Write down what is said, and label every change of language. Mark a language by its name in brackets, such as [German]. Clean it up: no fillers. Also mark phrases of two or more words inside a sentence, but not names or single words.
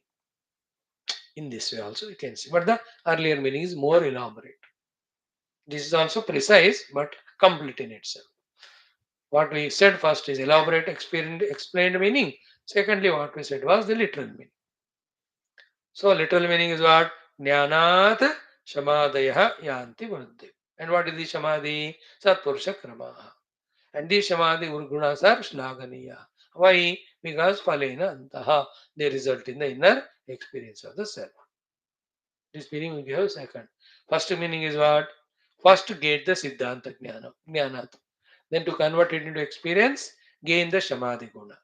[English] In this way also you can see. But the earlier meaning is more elaborate. This is also precise but complete in itself. What we said first is elaborate explained meaning. Secondly, what we said was the literal meaning. So literal meaning is what? [Sanskrit] ज्ञानात् शमादयः यान्ति वृद्धि. [English] And what is the samadhi? [Sanskrit] सत्पुरुष क्रमः. [English] And these [Sanskrit] समाधि गुणाः [English] are shlaganiya. Why? Because [Sanskrit] फलेन अन्तः. [English] They result in the inner experience of the self. This meaning we give second. First meaning is what? First to get the [Sanskrit] सिद्धान्त ज्ञान, [English] Jnanat. Then to convert it into experience, gain the [Sanskrit] समाधि गुण.